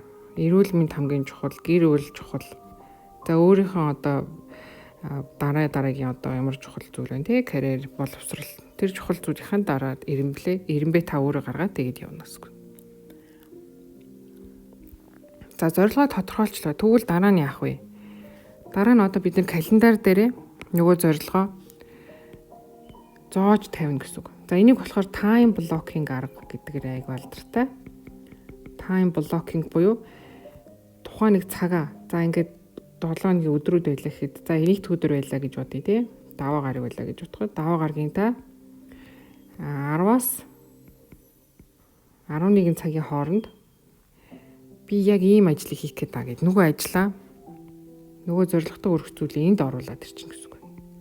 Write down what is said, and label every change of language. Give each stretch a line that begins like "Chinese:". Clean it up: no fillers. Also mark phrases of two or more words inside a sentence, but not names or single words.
Mongolian: Эрүүл мэнд хамгийн чухал, гэр бүл чухал. За өөрийнхөө дараагийн ямар чухал зүйл байна те карьер боловсрал тэр чухал зүйлийн дараа эренбэ та өөрөө гаргаад тэгээд явна гэсэн. За зорилгоо тодорхойлчлаа. Тэгвэл дараа нь яах вэ? Дараа нь бид нар календар дээрээ нөгөө зорилгоо зоож тавина гэсэн үг. За энийг болохоор
English: time blocking
Mongolian: арга гэдгээр айг алдартай.
English: Time blocking
Mongolian: буюу тухайн нэг цагаа за ингээд 7 өдрүүд байлаа гэхэд за энийт өдөр байлаа гэж бодъё тий. Даваа гараг байлаа гэж бодоход даваа гарагийн та 10-аас 11 цагийн хооронд би яг ийм ажлыг хийх гээд байгаа гэд нөгөө ажлаа нөгөө зорилготой өргөх зүйлийг энд оруулаад ирчин гэсэн үг.